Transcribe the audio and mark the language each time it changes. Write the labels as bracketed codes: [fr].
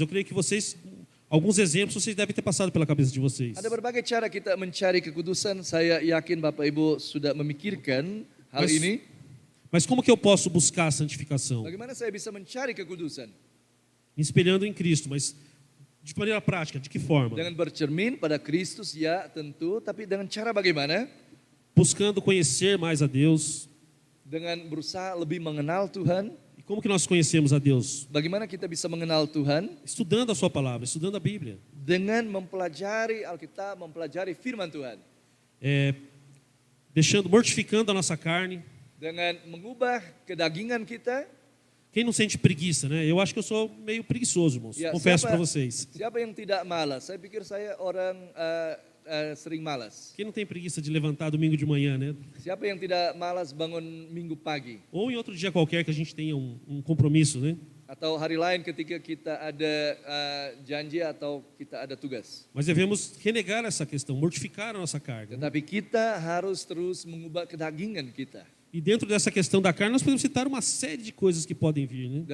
[pt] Eu creio que alguns exemplos vocês devem ter passado pela cabeça de vocês. [id] Ada berbagai cara kita mencari kekudusan. Saya yakin Bapak Ibu sudah memikirkan hal ini. [pt] Mas como que eu posso buscar a santificação? [id] Bagaimana saya bisa mencari kekudusan? [pt] Me espelhando em Cristo, mas de maneira prática, de que forma? [id] Dengan bercermin pada Kristus, ya tentu, tapi dengan cara bagaimana? [pt] Buscando conhecer mais a Deus. [id] Dengan berusaha lebih mengenal Tuhan. [pt] E como que nós conhecemos a Deus? [id] Bagaimana kita bisa mengenal Tuhan? [pt] Estudando a sua palavra, estudando a Bíblia. [id] Dengan mempelajari Alkitab, mempelajari firman Tuhan. [pt] Mortificando a nossa carne. [id] Dengan mengubah kedagingan kita. [pt] Quem não sente preguiça, né? Eu acho que eu sou meio preguiçoso, irmãos. Ya, confesso para vocês. [id] Siapa yang tidak malas? Saya pikir saya orang sering malas. [pt] Quem não tem preguiça de levantar domingo de manhã, né? [id] Siapa yang tidak malas bangun minggu pagi? [pt] Ou em outro dia qualquer que a gente tenha um compromisso, né? [id] Atau hari lain ketika kita ada janji atau kita ada tugas. [pt] Mas devemos renegar essa questão, mortificar a nossa carne. [id] Tetapi kita harus terus mengubah kedagingan kita. [pt] E dentro dessa questão da carne, nós podemos citar uma série de coisas que podem vir, né?